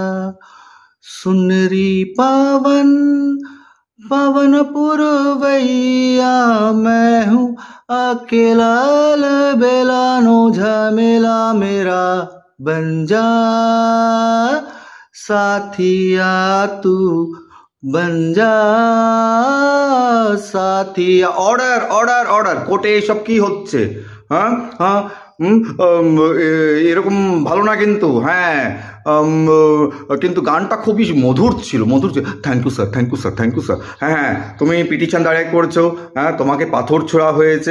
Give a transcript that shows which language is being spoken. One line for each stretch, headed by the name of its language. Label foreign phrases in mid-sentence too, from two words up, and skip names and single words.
Hindi: सुनरी पवन पवन पुरवैया मैं हूँ अकेला बेला नो झमेला मेरा बन जा साथिया तू बन जा साथिया।
English: order order order
Bangla: কোর্টে এসব কি হচ্ছে? হ্যাঁ হ্যাঁ এরকম ভালো না কিন্তু। হ্যাঁ কিন্তু গানটা খুবই মধুর ছিল মধুর ছিল।
English: Thank you sir thank you sir thank you sir.
Bangla: হ্যাঁ হ্যাঁ তুমি পিটিশন দাঁড়ায় করছো। হ্যাঁ তোমাকে পাথর ছোড়া হয়েছে।